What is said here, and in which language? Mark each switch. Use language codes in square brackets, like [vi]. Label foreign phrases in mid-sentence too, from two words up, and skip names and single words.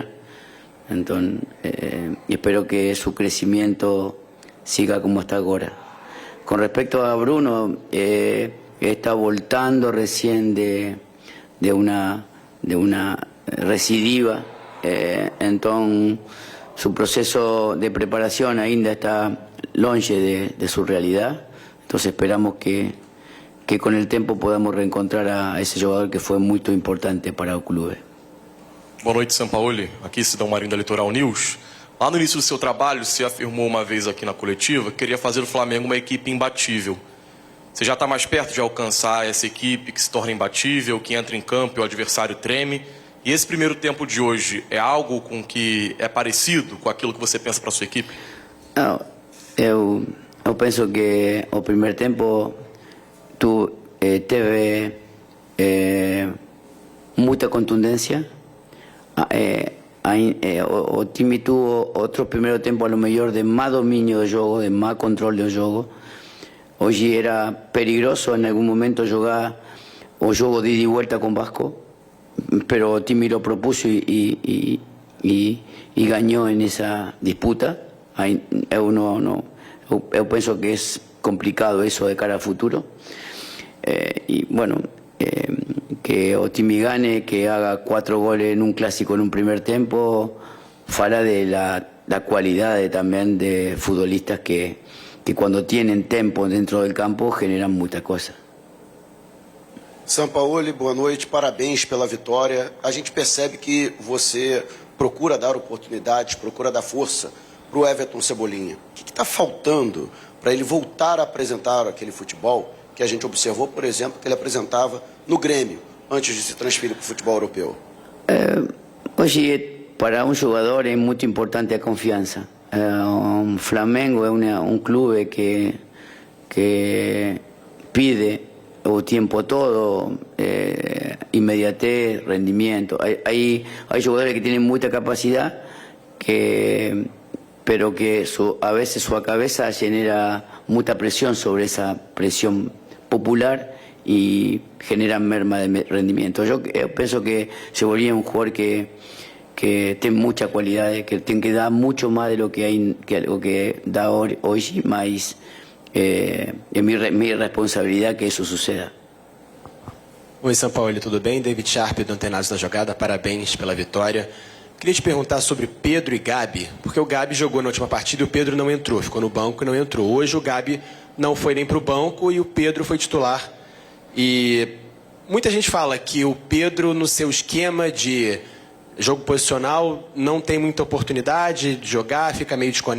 [es] Entonces, y espero que su crecimiento siga como está ahora. Con respecto a Bruno, está voltando recién de una recidiva, entonces su proceso de preparación [pt] ainda está longe [es] de su realidad. Entonces esperamos que con el tiempo podamos reencontrar a ese jugador que fue muy importante para el club. [pt] Boa noite, Sampaoli. Aqui, Cidão Marinho da Litoral News. Lá no início do seu trabalho, você afirmou uma vez aqui na coletiva que queria fazer do Flamengo uma equipe imbatível. Você já está mais perto de alcançar essa equipe que se torna imbatível, que entra em campo e o adversário treme? E esse primeiro tempo de hoje é algo com que é parecido com aquilo que você pensa para a sua equipe? Não, eu penso que o primeiro tempo teve muita contundência. O time [es] tuvo otro primer tiempo a lo mejor de más dominio del juego, de más control del juego. Hoy era peligroso en algún momento jugar o juego de ida y vuelta con Vasco, pero [pt] o time [es] lo propuso y ganó en esa disputa. Yo pienso que es complicado eso de cara al futuro. Y bueno, que [pt] o time [es] gane, que haga 4 goles en un clásico en un primer tiempo, fala de la cualidad también de futbolistas que cuando tienen tempo dentro del campo generan muchas cosas. [pt] Sampaoli, boa noite, parabéns pela vitória. A gente percebe que você procura dar oportunidades, procura dar força para o Everton Cebolinha. O que está faltando para ele voltar a apresentar aquele futebol que a gente observou, por exemplo, que ele apresentava no Grêmio, antes de se transferir para o futebol europeu? Hoje, para um jogador é muito importante a confiança. [es] Flamengo é um clube que pide o tiempo todo, inmediatez, rendimiento. Hay jugadores que tienen mucha capacidad, pero que a veces su cabeza genera mucha presión sobre esa presión popular y generan merma de rendimiento. Yo pienso que se volvía un jugador que tiene mucha cualidad, que tiene que dar mucho más de lo que da hoy, más es mi responsabilidad que eso suceda. [pt] Oi, Sampaoli, tudo bem? David Sharp, do Antenados da Jogada, parabéns pela vitória. Queria te perguntar sobre Pedro e Gabi, porque o Gabi jogou na última partida e o Pedro não entrou, ficou no banco e não entrou. Hoje o Gabi não foi nem para o banco e o Pedro foi titular. E muita gente fala que o Pedro, no seu esquema de jogo posicional, não tem muita oportunidade de jogar, fica meio desconexo.